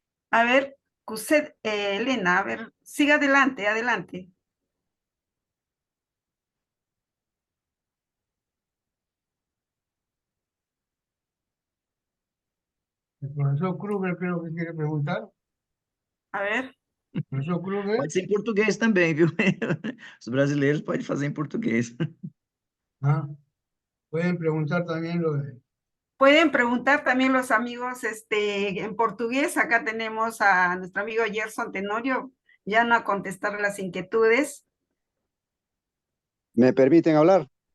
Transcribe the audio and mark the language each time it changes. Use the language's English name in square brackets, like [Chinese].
[Spanish] A ver, Cuset, Elena, a ver, siga adelante, adelante. El profesor Kruger creo que quiere preguntar. A ver, Profesor Kruger. [Portuguese] Pode ser em português também, viu? Os brasileiros podem fazer em português. [Spanish] Ah, pueden preguntar también lo de... pueden preguntar también los amigos en portugués. Acá tenemos a nuestro amigo Gerson Tenorio, ya no a contestar las inquietudes. ¿Me permiten hablar?